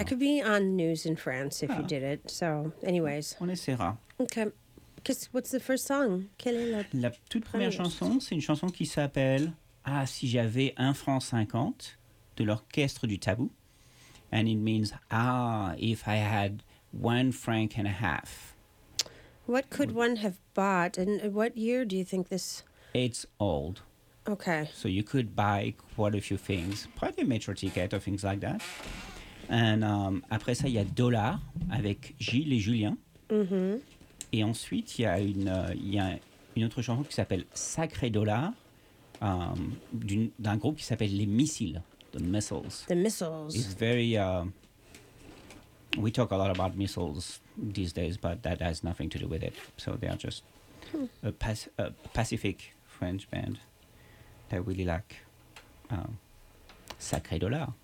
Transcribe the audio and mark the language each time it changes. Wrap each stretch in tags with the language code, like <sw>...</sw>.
<en>That could be on news in France if you did it. So, anyways.</en> <fr>On essaiera.</fr> <en>Okay. What's the first song?</en> <fr>Quelle est la toute première chanson, c'est une chanson qui s'appelle « Ah, si j'avais 1,50 $ » de l'Orchestre du Tabou.</fr> <en>And it means « Ah, if I had 1.50 francs ». What could one have bought? And what year do you think this... It's old. Okay. So you could buy quite a few things. Probably a metro ticket or things like that. And</en> <fr>après ça, il y a Dollar avec Gilles et Julien. Mm-hmm. Et ensuite, il y a une autre chanson qui s'appelle Sacré Dollar d'un groupe qui s'appelle Les Missiles.</fr> <en>The Missiles. The Missiles. It's very... we talk a lot about missiles these days, but that has nothing to do with it. So they are just a Pacific French band that really like Sacré Dollar.</en>